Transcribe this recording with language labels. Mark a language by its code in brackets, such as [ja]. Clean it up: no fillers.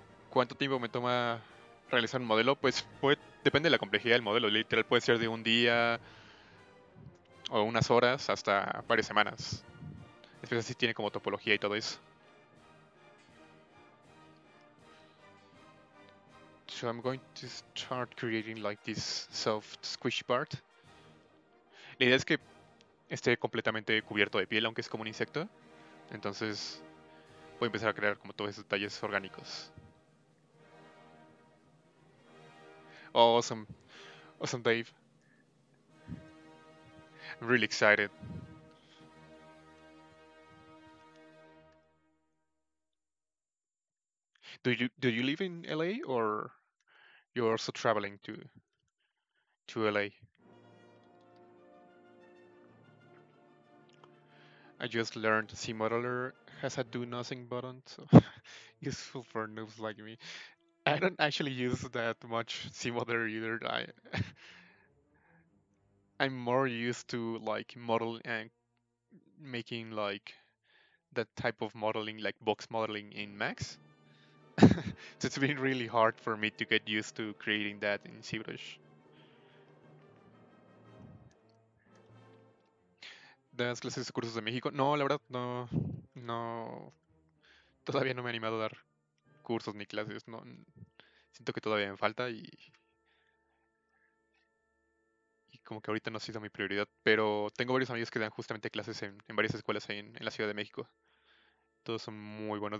[es] ¿Cuánto tiempo me toma realizar un modelo? Pues depende de la complejidad del modelo. Literal puede ser de un día o unas horas hasta varias semanas. Especialmente si tiene como topología y todo eso. [en] So I'm going to start creating like this soft squishy part. [es] La idea es que esté completamente cubierto de piel, aunque es como un insecto. Entonces voy a empezar a crear como todos esos detalles orgánicos. [en] Oh, awesome, awesome, Dave. I'm really excited. Do you live in LA or you're also traveling to LA? I just learned C Modeler has a do nothing button, so useful for noobs like me. I don't actually use that much C Modeler either. I'm more used to like model and making like that type of modeling, like box modeling in Max. So it's been really hard for me to get used to creating that in ZBrush. [es] ¿Das clases de cursos de México? No, la verdad no, no, todavía no me he animado a dar cursos ni clases, no, siento que todavía me falta y como que ahorita no ha sido mi prioridad, pero tengo varios amigos que dan justamente clases en varias escuelas ahí en la Ciudad de México. Todos son muy buenos.